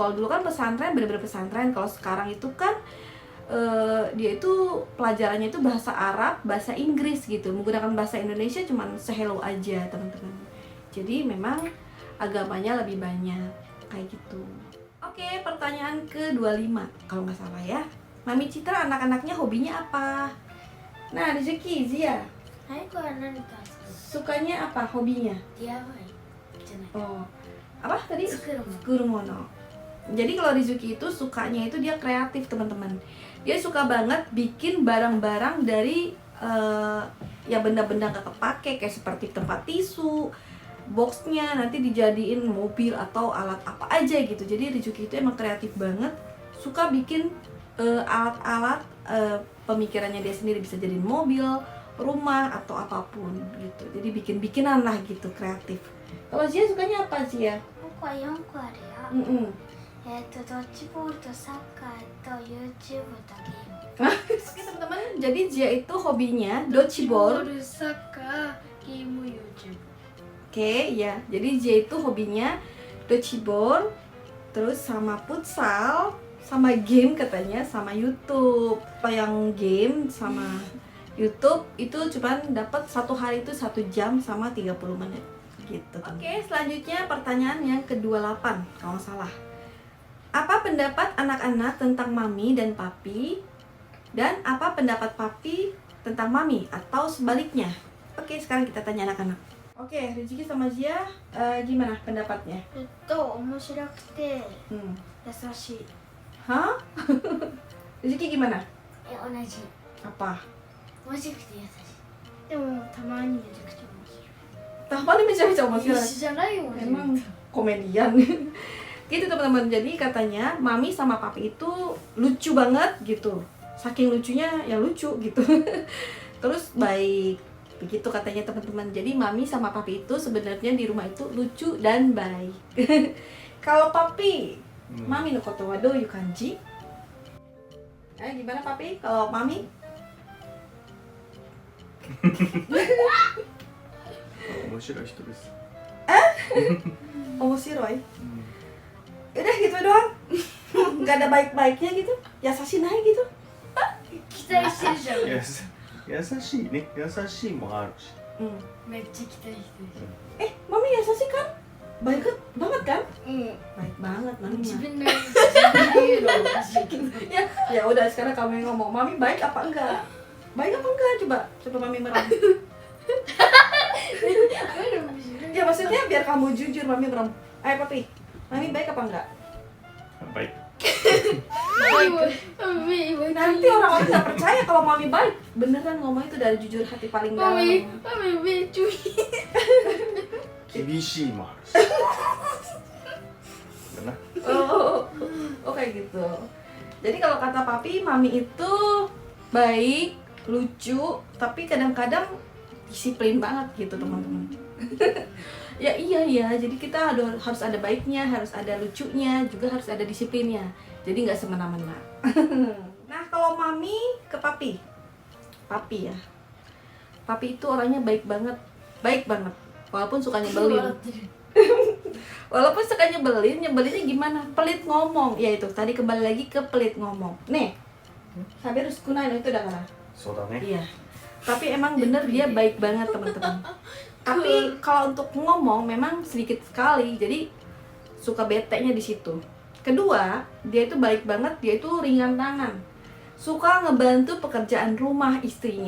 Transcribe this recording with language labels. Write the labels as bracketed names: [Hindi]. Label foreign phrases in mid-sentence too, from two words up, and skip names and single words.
[Indonesian] Kalau dulu kan pesantren bener-bener pesantren. Kalau sekarang itu kan dia itu pelajarannya itu bahasa Arab, bahasa Inggris gitu. Menggunakan bahasa Indonesia cuman se-hello aja, teman-teman. Jadi memang agamanya lebih banyak kayak gitu. Oke, pertanyaan ke-25 kalau nggak salah ya. Mami Citra anak-anaknya hobinya apa? Nah, Rizuki, Zia, [Japanese] はい、これは何か [Indonesian] sukanya apa hobinya? [Japanese] DIY じゃない [Indonesian] Oh, apa tadi? [Japanese] 作るもの Kurumono. [Indonesian] Jadi kalau Rizuki itu sukanya itu dia kreatif, teman-teman. Dia suka banget bikin barang-barang dari ya benda-benda gak kepake, kayak seperti tempat tisu, boxnya nanti dijadiin mobil atau alat apa aja gitu. Jadi Rizuki itu emang kreatif banget, suka bikin alat-alat pemikirannya dia sendiri, bisa jadi mobil, rumah atau apapun gitu. Jadi bikin-bikinan lah gitu, kreatif. Kalau Zia sukanya apa Zia? [Japanese] 僕は4個あるよ Mm-mm. ドッジボールとサッカーと YouTube とゲーム [Indonesian] Oke teman-teman, jadi Zia itu hobinya dodgeball. [Japanese] サッカーゲーム YouTube [Indonesian] Oke, ya. Jadi Zia itu hobinya dodgeball, terus sama futsal, sama game katanya, sama YouTube. Kalau yang game sama YouTube itu cuman dapat satu hari itu 1 jam sama 30 menit gitu. Oke, selanjutnya pertanyaan yang ke-28 kalau nggak salah. Apa pendapat anak-anak tentang mami dan papi? Dan apa pendapat papi tentang mami atau sebaliknya? Oke, sekarang kita tanya anak-anak. Oke, Rizky sama Zia, gimana pendapatnya? [Japanese] 面白くて Hmm. 優しい [Indonesian] Hah? Rizky gimana? [Japanese] 同じ [Indonesian] Apa? [Japanese] 面白くて優しいでもたまにめちゃくちゃ面白い [Indonesian] Tahu nih bisa mencari [Japanese] 一緒じゃないよ [Indonesian] Memang komedian. Gitu teman-teman. Jadi katanya mami sama papi itu lucu banget gitu. Saking lucunya ya lucu gitu. Terus baik. Begitu katanya teman-teman. Jadi mami sama papi itu sebenarnya di rumah itu lucu dan baik. Kalau papi, [Japanese] マミのことはどういう感じ? [Indonesian] Gimana papi? Kalau mami? [Japanese] 面白い人です、 Omoshiroi. [Indonesian] Udah gitu doang. Nggak ada baik-baiknya gitu. [Japanese] 優しいね [Indonesian] gitu. [Japanese] 期待してるじゃん優しいね、優しいもあるし、めっちゃ期待してる [Indonesian] Mami yasashi kan? Baik banget kan? [Japanese] うん [Indonesian] Baik banget mami. [Japanese] 自分の言うのおかしいけど [Indonesian] Ya udah sekarang kamu yang ngomong. Mami baik apa enggak? Baik apa enggak? Coba mami merem. Ya maksudnya biar kamu jujur mami merem. Ayo papi. Mami baik apa enggak? [Japanese] バイ [Indonesian] Nanti orang-orang nggak percaya kalau mami baik. Beneran ngomong itu dari jujur hati paling dalam. [Japanese] マミめっちゃいい厳しいもあるしだな [Indonesian] Oh kayak gitu. Jadi kalau kata papi, mami itu baik, lucu, tapi kadang-kadang disiplin banget gitu teman-teman. Ya iya, jadi kita harus ada baiknya, harus ada lucunya, juga harus ada disiplinnya. Jadi nggak semena-mena. Nah kalau mami ke papi ya. Papi itu orangnya baik banget, walaupun suka nyebelin. Walaupun suka nyebelinnya gimana? Pelit ngomong. Ya itu, tadi kembali lagi ke pelit ngomong. Nih, Sabirus kunai itu udah kata. [Japanese] そうだね [Indonesian] Iya. Tapi emang bener dia baik banget teman-teman. Tapi kalau untuk ngomong memang sedikit sekali. Jadi suka bete-nya di situ. Kedua, dia itu baik banget, dia itu ringan tangan. Suka ngebantu pekerjaan rumah istrinya.